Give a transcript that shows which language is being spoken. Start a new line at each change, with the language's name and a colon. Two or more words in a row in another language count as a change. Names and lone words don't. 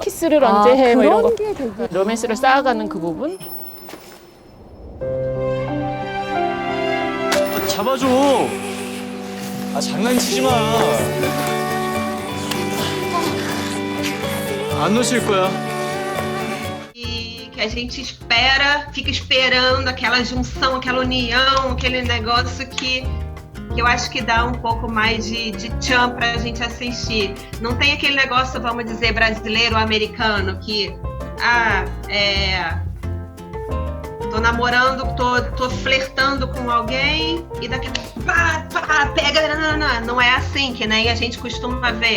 Korean: 키스를 언제 해, 뭐 이런 거, 그런 게 되게 로맨스를 쌓아가는 그 부분. 잡아줘. 장난치지 마. 안 놓칠 거야.
Portuguese: E que a gente fica esperando aquela junção, aquela união, aquele negócio que eu acho que dá um pouco mais de tchan pra gente assistir. Não tem aquele negócio, vamos dizer, brasileiro ou americano, que tô namorando, tô flertando com alguém e daqui a pouco pá, pega, não é assim que nem a gente costuma ver.